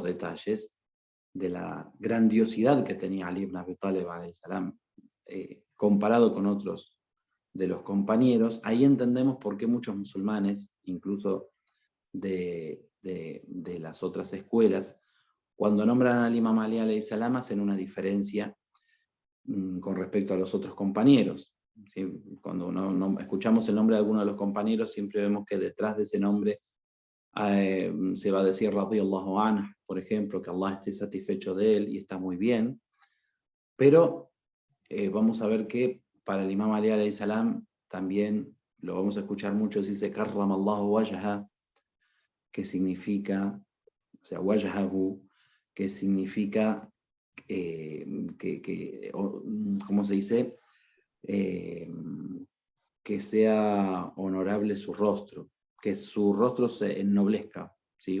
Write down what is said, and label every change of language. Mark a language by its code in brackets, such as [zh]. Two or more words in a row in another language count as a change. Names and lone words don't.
[es] detalles de la grandiosidad que tenía Ali ibn Abi Talib [ar] عليه السلام, [es] comparado con otros de los compañeros, ahí entendemos por qué muchos musulmanes, incluso de las otras escuelas, cuando nombran al imam Ali [ar] عليه السلام, [es] hacen una diferencia con respecto a los otros compañeros. ¿Sí? Cuando escuchamos el nombre de alguno de los compañeros, siempre vemos que detrás de ese nombre se va a decir [ar] رضي الله عنه, [es] por ejemplo, que Allah esté satisfecho de él, y está muy bien, pero vamos a ver que para el imam Ali [ar] عليه السلام [es] también lo vamos a escuchar mucho, dice [ar] كرم الله وجه, [es] que significa, o sea, wajhahu, que significa ¿cómo se dice? Que sea honorable su rostro, que su rostro se ennoblezca, ¿sí?